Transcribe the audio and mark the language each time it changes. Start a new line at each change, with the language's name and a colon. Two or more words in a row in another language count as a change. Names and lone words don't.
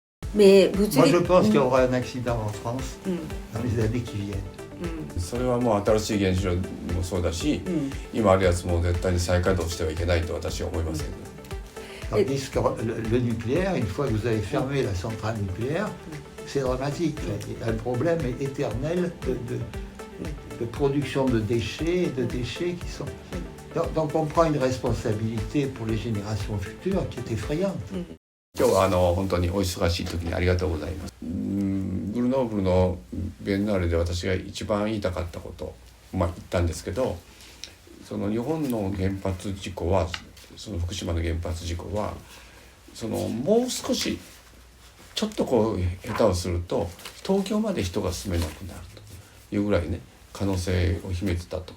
French: Mais Moi, je pense qu'il y aura un accident en France dans les années qui viennent.
Japanese: それはもう新しい原子炉もそうだし、今あるやつも絶対に再稼働してはいけないと私は思いますけど。
French: Tandis que le nucléaire, une fois que vous avez fermé la centrale nucléaire, c'est dramatique. Il y a un problème éternel de production de déchets qui sont... Donc on prend une responsabilité pour les générations futures qui est effrayante.
Japanese: 今日は本当にお忙しい時にありがとうございます。グルノーブルのビエンナーレで私が一番言いたかったこと、言ったんですけど、その日本の原発事故は、その福島の原発事故は、もう少しちょっと下手をすると東京まで人が住めなくなるというぐらいね、可能性を秘めてたと。